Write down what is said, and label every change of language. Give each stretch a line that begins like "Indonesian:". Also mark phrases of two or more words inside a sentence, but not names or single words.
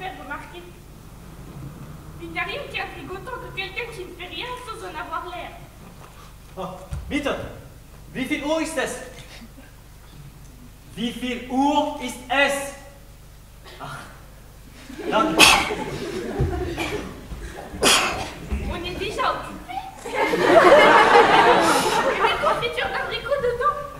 French: remarqué. Il n'y a rien qui intrigue autant que quelqu'un qui ne fait rien sans en avoir l'air.
German: Oh, bitte, wie viel Uhr ist es? Wie viel Uhr ist es? Ach, danke.
French: On est déjà occupé. Il y a des confitures d'abricots dedans.